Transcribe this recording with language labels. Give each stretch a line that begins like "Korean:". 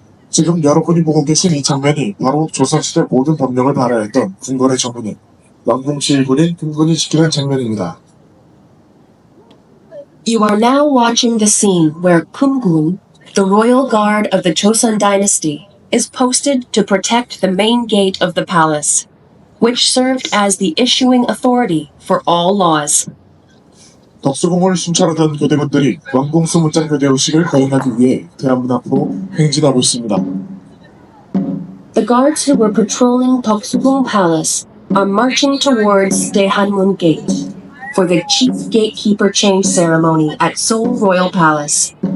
Korean: 지금 여러분이 보고 계신 이 장면이 바로 조선시대 모든 법령을 발화했던 궁궐의 정문인 왕궁시 일군인 금군이 지키는 장면입니다.
English: You are now watching the scene where Kumgun, the royal guard of the Joseon dynasty, is posted to protect the main gate of the palace, which served as the issuing authority for all laws.
Korean: 덕수궁을 순찰하던 교대군들이 왕궁수문장 교대 의식을 거행하기 위해 대한문 앞으로 행진하고 있습니다.
English: The guards who were patrolling Deoksugung Palace are marching towards Daehanmun Gate for the chief gatekeeper change ceremony at Seoul Royal Palace.